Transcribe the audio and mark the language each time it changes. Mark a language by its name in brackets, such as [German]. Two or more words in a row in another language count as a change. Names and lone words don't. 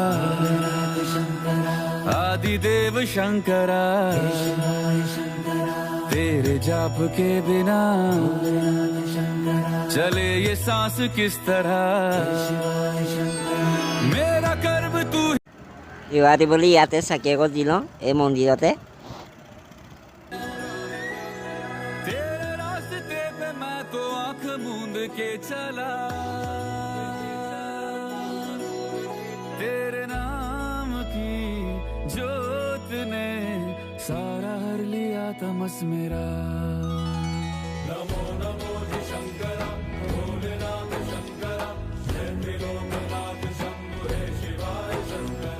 [Hindi] आदिदेव शंकरा, तेरे जाप के बिना चले ये सांस किस तरह, मेरा कर्म तू। [Assamese] ইৱাদি বুলি ইয়াতে চাকি এগছ দি লওঁ এই মন্দিৰতে। [Hindi] तेरे रास्ते पे मैं तो आंख मूंद के चला, तेरे नाम की जोत ने सारा हर लिया तमस मेरा। नमो नमो शंकरा भोलेनाथ शंकरा, जय त्रिलोकनाथ शंभु हे शिवाय शंकरा।